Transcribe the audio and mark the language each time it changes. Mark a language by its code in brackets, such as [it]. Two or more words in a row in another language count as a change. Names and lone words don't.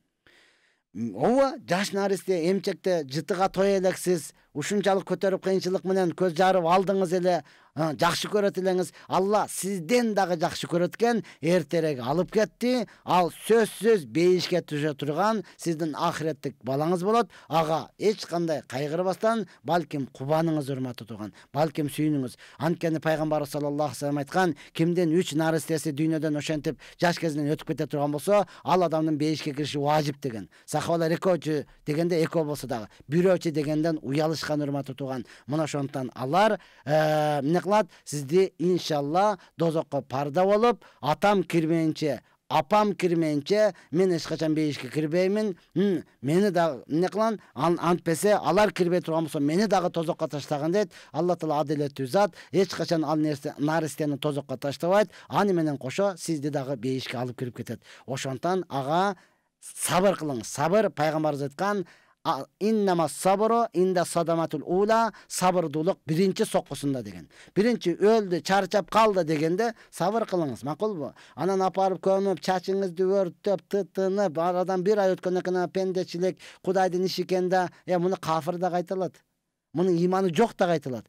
[ky] Ооба, жаш наристе эмчекте жытыга той элексиз, ушунчалык көтөрүп кыйынчылык менен көз жарып алдыңыз эле, жакшы көрөт элеңиз. Алла сизден дагы жакшы көрөт экен, эртерээк алып кетти. Ал сөзсүз бейишке түшө турган сиздин ахиреттик балаңыз болот. Ага эч кандай кайгырбастан, балким кубаныңыз урматтуу турган, балким сүйүнүңүз. Анткени пайгамбар [ar] صلى الله عليه وسلم [ky] айткан, кимдин 3 наристеси дүйнөдөн ошентип жаш кезинен өтүп кете турган болсо, ал адамдын бейишке кириши важип деген. Сахабалар экөөчү дегенде экөө болсо дагы, бирөөчү дегенден уялышкан урматтуу турган. Мына ошондон алар кылат, сизди иншалла дозокко парда болуп, атам кирмейинче, апам кирмейинче мен эч качан бейишке кирбеймин. Мени дагы кылан, антпесе алар кирбей турган болсо, мени дагы тозокко таштаган дейт. Алла Таала адилеттүү зат, эч качан ал наристени тозокко таштабайт. Аны менен кошо сизди дагы бейишке алып кирип кетет. Ошондон ага сабыр кылыңыз. Сабыр, пайгамбарыбыз айткан, [ar] إنما الصبر عند الصدمة الأولى, [ky] сабырдуулук биринчи соккусунда деген. Биринчи өлдү, чарчап калды дегенде сабыр кылыңыз, макулбу? Анан апарып көмүп, чачыңызды өрттөп, тытынып, арадан бир ай өткөндөн кийин пендечилик, Кудайдын иши экен да, муну кафир да кайталат. Мунун иманы жок да кайталат.